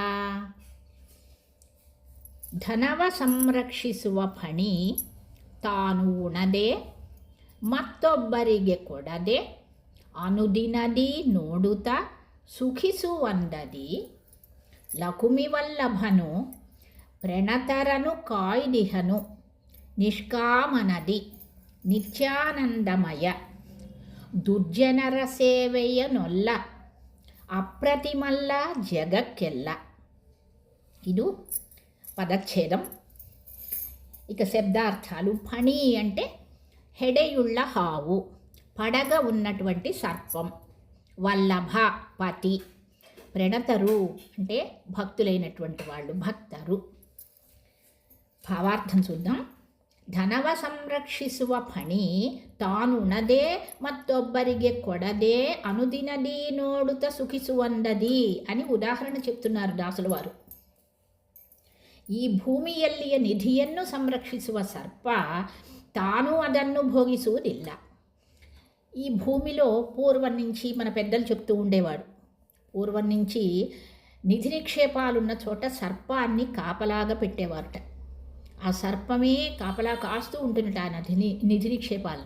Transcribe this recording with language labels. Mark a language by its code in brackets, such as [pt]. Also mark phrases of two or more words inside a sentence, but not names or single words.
[kn] ಧನವ ಸಂರಕ್ಷಿಸುವ ಫಣಿ ತಾನು ಉಣದೆ ಮತ್ತೊಬ್ಬರಿಗೆ ಕೊಡದೆ ಅನುದಿನದಿ ನೋಡುತ್ತ ಸುಖಿಸುವಂದದಿ ಲಕುಮಿವಲ್ಲಭನು. ಪ್ರಣತರನು ಕಾಯ್ದಿಹನು ನಿಷ್ಕಾಮನದಿ ನಿತ್ಯಾನಂದಮಯ ದುರ್ಜನರ ಸೇವೆಯನೊಲ್ಲ ಅಪ್ರತಿಮಲ್ಲ జగక్కెల్ల. [te] ఇది పదచ్ఛేదం. ఇక శబ్దార్థాలు. ఫణి అంటే [kn] ಹೆಡೆಯುಳ್ಳ ಹಾವು, [te] పడగ ఉన్నటువంటి సర్పం. వల్లభ పతి. ప్రణతరు అంటే భక్తులైనటువంటి వాళ్ళు, భక్తరు. భావార్థం చూద్దాం. [kn] ಧನವ ಸಂರಕ್ಷಿಸುವ ಫಣಿ ತಾನುಣದೆ ಮತ್ತೊಬ್ಬರಿಗೆ ಕೊಡದೆ ಅನುದಿನದಿ ನೋಡುತ್ತ ಸುಖಿಸುವಂದದಿ [te] అని ಉದಾಹರಣೆ చెప్తున్నారు దాసుల వారు. [kn] ಈ ಭೂಮಿಯಲ್ಲಿಯ ನಿಧಿಯನ್ನು ಸಂರಕ್ಷಿಸುವ ಸರ್ಪ తాను ಅದನ್ನು భోగిಸುವುದಿಲ್ಲ. [te] ఈ భూమిలో పూర్వం నుంచి మన పెద్దలు చెప్తూ ఉండేవాడు, పూర్వం నుంచి నిధి నిక్షేపాలున్న చోట సర్పాన్ని కాపలాగా పెట్టేవారట. ఆ సర్పమే కాపలా కాస్తూ ఉంటుందట ఆ నిధి నిక్షేపాలని.